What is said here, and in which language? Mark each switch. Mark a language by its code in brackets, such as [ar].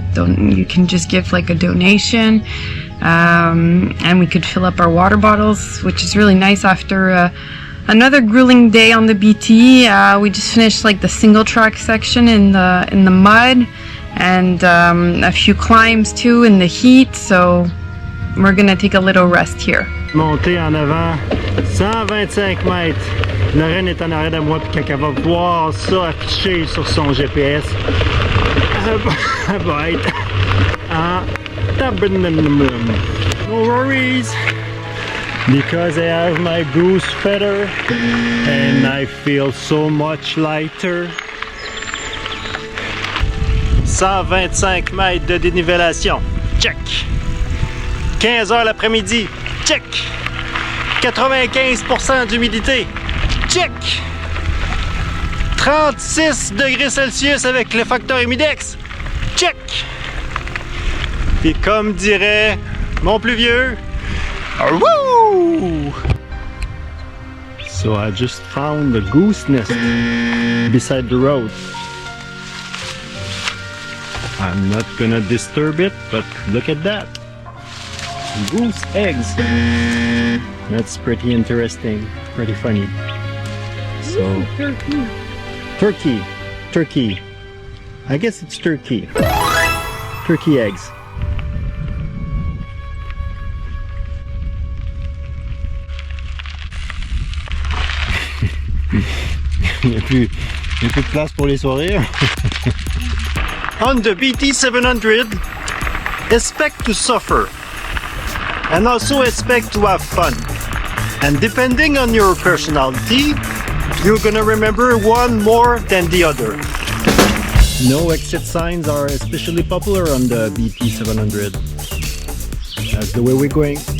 [en] You can just give like a donation, and we could fill up our water bottles, which is really nice after another grueling day on the BT. We just finished like the single track section in the mud, and a few climbs too in the heat, so we're gonna take a little rest here. [fr] Monter en avant 125 mètres. Lorraine est en arrière de moi, puis quand elle va voir ça affiché sur son GPS, elle va être en tabarnouche. [en] No worries. because I have my goose feather and I feel so much lighter. [fr] 125 mètres de dénivellation, check. 15 heures l'après-midi, check. 95% d'humidité, check. 36 degrés Celsius avec le facteur humidex, check. Puis comme dirait mon plus vieux, woo! [en] So I just found a goose nest beside the road. I'm not gonna disturb it, but look at that. Goose eggs. That's pretty interesting, pretty funny. So, turkey. I guess it's turkey. Turkey eggs. [fr] Il n'y a plus de place pour les sourires. [en] On the BT700, expect to suffer and also expect to have fun. And depending on your personality, you're gonna remember one more than the other. No exit signs are especially popular on the BT700. That's the way we're going.